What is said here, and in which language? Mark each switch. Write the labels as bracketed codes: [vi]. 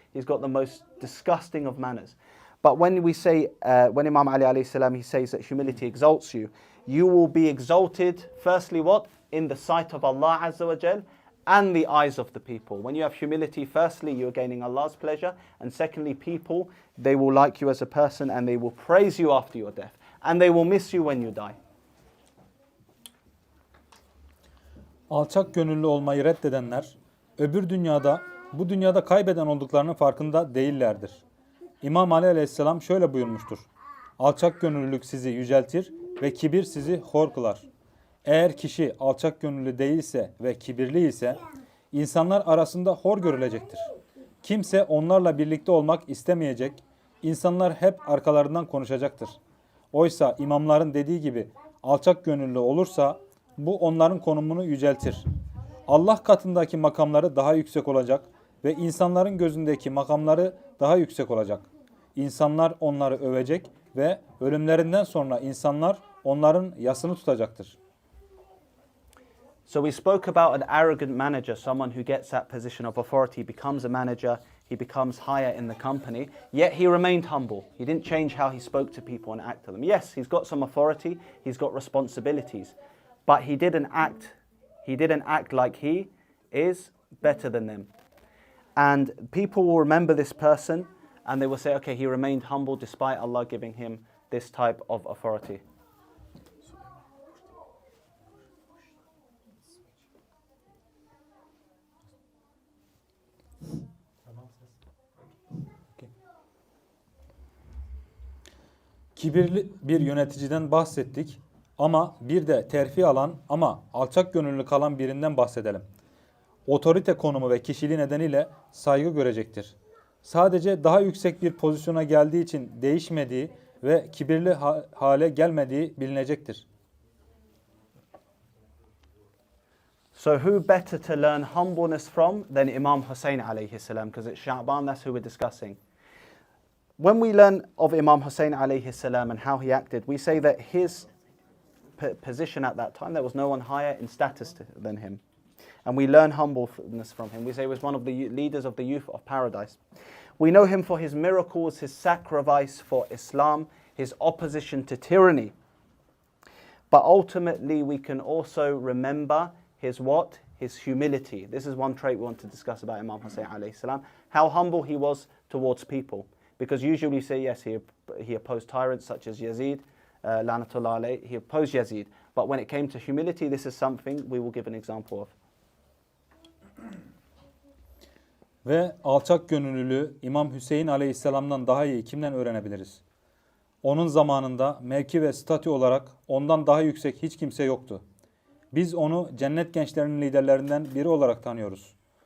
[en] He's got the most disgusting of manners. But when we say, when Imam Ali alayhi salam, he says that humility exalts you, you will be exalted, firstly what? In the sight of Allah Azza wa Jal and the eyes of the people. When you have humility, firstly, you're gaining Allah's pleasure. And secondly, people, they will like you as a person and they will praise you after your death. And they will miss you when you die. [tr] Alçak gönüllü olmayı reddedenler, öbür dünyada, bu dünyada kaybeden olduklarının farkında değillerdir. İmam Ali Aleyhisselam şöyle buyurmuştur. Alçak gönüllülük sizi yüceltir ve kibir sizi hor kılar. Eğer kişi alçak gönüllü değilse ve kibirli ise, insanlar arasında hor görülecektir. Kimse onlarla birlikte olmak istemeyecek, insanlar hep arkalarından konuşacaktır. Oysa imamların dediği gibi alçak gönüllü olursa, bu onların konumunu yüceltir. Allah katındaki makamları daha yüksek olacak ve insanların gözündeki makamları daha yüksek olacak. İnsanlar onları övecek ve ölümlerinden sonra insanlar onların yasını tutacaktır. [en] So we spoke about an arrogant manager, someone who gets that position of authority, becomes a manager, he becomes higher in the company, yet he remained humble. He didn't change how he spoke to people and act to them. Yes, he's got some authority, he's got responsibilities, but he didn't act like he is better than them. And people will remember this person and they will say, okay, he remained humble despite Allah giving him this type of authority. [tr] Kibirli bir yöneticiden bahsettik ama bir de terfi alan ama alçak gönüllü kalan birinden bahsedelim. Otorite konumu ve kişiliği nedeniyle saygı görecektir. Sadece daha yüksek bir pozisyona geldiği için değişmediği ve kibirli hale gelmediği bilinecektir. [en] So who better to learn humbleness from than Imam Hussain alayhi salam, because it's Sha'ban, that's who we're discussing. When we learn of Imam Hussain alayhi salam and how he acted, we say that his position at that time, there was no one higher in status than him. And we learn humbleness from him. We say he was one of the leaders of the youth of paradise. We know him for his miracles, his sacrifice for Islam, his opposition to tyranny. But ultimately we can also remember his what? His humility. This is one trait we want to discuss about Imam Hussain alayhi salam. How humble he was towards people. Because usually you say, yes, he opposed tyrants such as Yazid, Lanatullah alayh, he opposed Yazid. But when it came to humility, this is something we will give an example of. [tr] Ve alçak gönüllülüğü İmam Hüseyin aleyhisselamdan daha iyi kimden öğrenebiliriz? Onun zamanında mevki ve statü olarak ondan daha yüksek hiç kimse yoktu. Biz onu cennet gençlerinin liderlerinden biri olarak tanıyoruz.